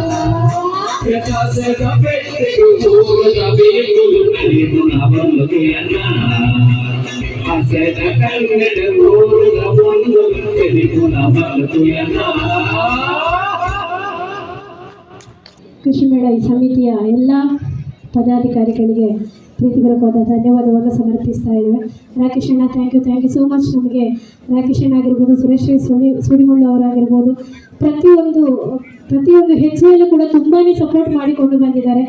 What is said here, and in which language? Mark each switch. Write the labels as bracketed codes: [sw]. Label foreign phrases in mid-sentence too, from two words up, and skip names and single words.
[tcy] ಆಸೆದ ಬೆಕ್ಕೆಲು ಊರುಲ ಬಿಳಿಕುಲು ಕಲಿಪುನ ಬಂದುಯನ ಆಸೆದ ಕಣ್ಣೆಗೆ ಊರುಲ ಕೊಂಡಲು ಕಲಿಪುನ ಬಂದುಯನ. [kn] ಕೃಷಿ ಮೇಳ ಈ ಸಮಿತಿಯ ಎಲ್ಲ ಪದಾಧಿಕಾರಿಗಳಿಗೆ ಪ್ರೀತಿಪೂರ್ವಕವಾದ ಧನ್ಯವಾದವನ್ನು ಸಮರ್ಪಿಸ್ತಾ ಇದ್ದೇವೆ. [en] ರಾಕೇಶ್ ಅಣ್ಣ thank you so much. [kn] ನಮಗೆ ರಾಕೇಶ್ ಅಣ್ಣ ಆಗಿರ್ಬೋದು, ಸುರೇಶ್ ಸುಡಿಮುಳ್ಳು ಅವರಾಗಿರ್ಬೋದು, ಪ್ರತಿಯೊಂದು ಹೆಜ್ಜೆಯಲ್ಲೂ ಕೂಡ ತುಂಬಾ ಸಪೋರ್ಟ್ ಮಾಡಿಕೊಂಡು ಬಂದಿದ್ದಾರೆ.